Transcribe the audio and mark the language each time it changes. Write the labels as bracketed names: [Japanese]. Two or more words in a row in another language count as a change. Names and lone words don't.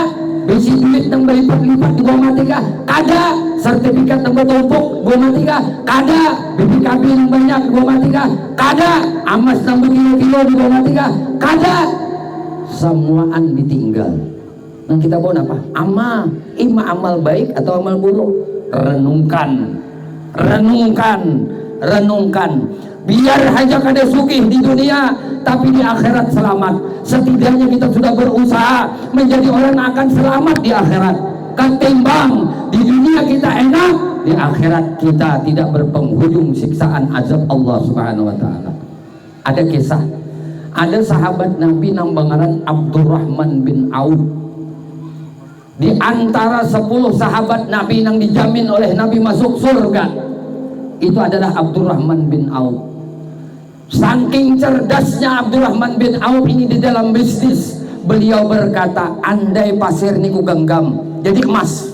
[Banjar] Bisi duit nang berlipat-lipat dibawa mati ke, kada. Sertifikat nang bertumpuk bawa mati ke, kada. BPKB yang banyak dibawa mati ke, kada. Amas nang berkilo-kilo dibawa mati ke, kada. [Indonesian] Semuaan ditinggal. Yang kita bawa apa? Amal. Ima amal baik atau amal buruk? Renungkan. Renungkan. Renungkan. [Banjar] Biar hanya kada sugih di dunia, tapi di akhirat selamat. [Indonesian] Setidaknya kita sudah berusaha menjadi orang yang akan selamat di akhirat. Ketimbang di dunia kita enak, di akhirat kita tidak berpenghujung siksaan azab Allah [Arabic] Subhanahu wa taala. [Banjar] Ada kisah. Ada sahabat Nabi nang bangaran Abdurrahman bin Auf. [Indonesian] Di antara 10 sahabat Nabi yang dijamin oleh Nabi masuk surga, itu adalah Abdurrahman bin Auf. Saking cerdasnya Abdurrahman bin Auf ini di dalam bisnis, beliau berkata, andai pasir niku genggam jadi emas.